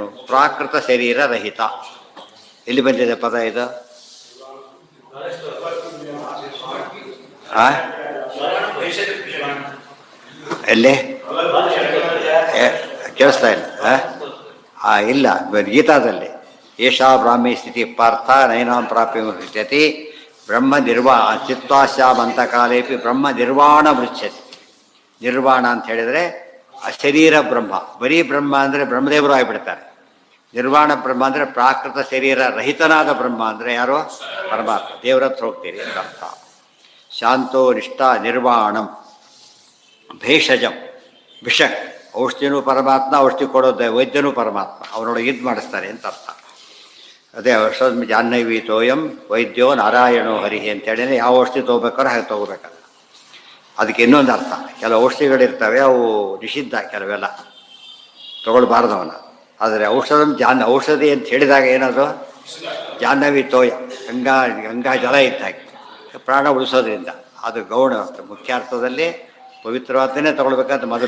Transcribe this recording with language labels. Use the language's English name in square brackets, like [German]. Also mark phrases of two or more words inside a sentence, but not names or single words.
[Kannada] ಪ್ರಾಕೃತ ಶರೀರ ರಹಿತ. ಎಲ್ಲಿ ಬಂದಿದೆ ಪದ ಇದು? ಎಲ್ಲಿ ಕೇಳಿಸ್ತಾ ಇಲ್ಲ? ಇಲ್ಲ, ಗೀತಾದಲ್ಲಿ [Sanskrit] ಏಷಾ ಬ್ರಾಹ್ಮಿ ಸ್ಥಿತಿ ಪಾರ್ಥ ನೈನಾಂ ಪ್ರಾಪ್ಯ ಮುಚ್ಯತಿ ಬ್ರಹ್ಮ ಚಿತ್ವಾಶ್ಯಾಮಂತ ಕಾಲೇಪಿ ಬ್ರಹ್ಮ ನಿರ್ವಾಣ ಮೃಚ್ಯತಿ. [Kannada] ನಿರ್ವಾಣ ಅಂತ ಹೇಳಿದರೆ ಅಶರೀರ ಬ್ರಹ್ಮ, ಬರೀ ಬ್ರಹ್ಮ ಅಂದರೆ ಬ್ರಹ್ಮದೇವರು ಆಗಿಬಿಡ್ತಾರೆ. ನಿರ್ವಾಣ ಬ್ರಹ್ಮ ಅಂದರೆ ಪ್ರಾಕೃತ ಶರೀರ ರಹಿತನಾದ ಬ್ರಹ್ಮ ಅಂದರೆ ಯಾರೋ ಪರಮಾತ್ಮ, ದೇವರ ಹತ್ರ ಹೋಗ್ತೀರಿ ಅಂತ ಅರ್ಥ. [Sanskrit] ಶಾಂತೋ ನಿಷ್ಠಾ ನಿರ್ವಾಣಂ ಭೇಷಜಂ, ಭಿಷಕ್ [Kannada] ಔಷಧಿನೂ ಪರಮಾತ್ಮ, ಔಷಧಿ ಕೊಡೋದು ವೈದ್ಯನೂ ಪರಮಾತ್ಮ, ಅವನೊಳಗೆ ಇದು ಮಾಡಿಸ್ತಾರೆ ಅಂತ ಅರ್ಥ. ಅದೇ [Sanskrit] ಔಷಧ ಜಾಹ್ನವಿ ತೋಯಂ ವೈದ್ಯೋ ನಾರಾಯಣೋ ಹರಿಹಿ [Kannada] ಅಂತೇಳಿ ಯಾವ ಔಷಧಿ ತೊಗೋಬೇಕಾದ್ರೆ ಹಾಗೆ ತೊಗೋಬೇಕಲ್ಲ. ಅದಕ್ಕೆ ಇನ್ನೊಂದು ಅರ್ಥ, ಕೆಲವು ಔಷಧಿಗಳಿರ್ತವೆ ಅವು ನಿಷಿದ್ಧ, ಕೆಲವೆಲ್ಲ ತೊಗೊಳ್ಬಾರ್ದವನ. ಆದರೆ ಔಷಧಿ ಅಂತ ಹೇಳಿದಾಗ ಏನದು? [Sanskrit] ಜಾಹ್ನವಿ ತೋಯ, [Kannada] ಗಂಗಾ ಜಲ ಇದ್ದಾಗೆ ಪ್ರಾಣ ಉಳಿಸೋದ್ರಿಂದ ಅದು ಗೌಣ ಮುಖ್ಯ ಅರ್ಥದಲ್ಲಿ ಪವಿತ್ರವಾದನ್ನೇ ತೊಗೊಳ್ಬೇಕಂತ ಮೊದಲು.